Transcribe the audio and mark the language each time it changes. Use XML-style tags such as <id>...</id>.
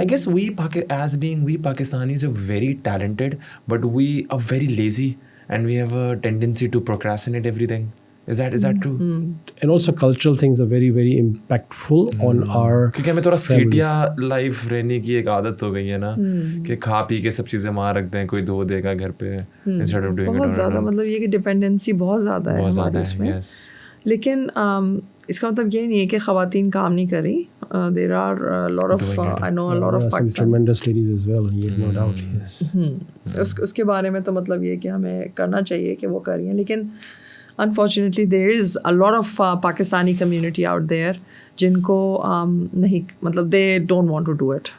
<en>I guess we Pakistanis are very talented, but we are very lazy and we have a tendency to procrastinate everything. Is that true? And also cultural things are very, very impactful on our</en> <ur>کیونکہ ہمیں تھوڑا سیٹیا life رہنے کی ایک عادت ہو گئی ہے نا, کہ کھا پی کے سب چیزیں وہاں رکھ دیں, کوئی دھو دے گا گھر پہ,</ur> <en>Instead of doing it.</en> <ur>بہت زیادہ, مطلب یہ کہ ڈپینڈنسی بہت زیادہ ہے ہماری اس میں. لیکن اس کا مطلب یہ نہیں ہے کہ خواتین کام نہیں کر رہی.</ur> <en>There are a lot of I know a lot of some tremendous ladies as well, no doubt. Yes.</en> <ur>اس کے بارے میں تو مطلب یہ کہ ہمیں کرنا چاہیے کہ وہ کر رہی ہیں, لیکن</ur> <en>unfortunately there is a lot of Pakistani community out there</en> <ur>جن کو نہیں, مطلب</ur> <en>they don't want to do it.</en>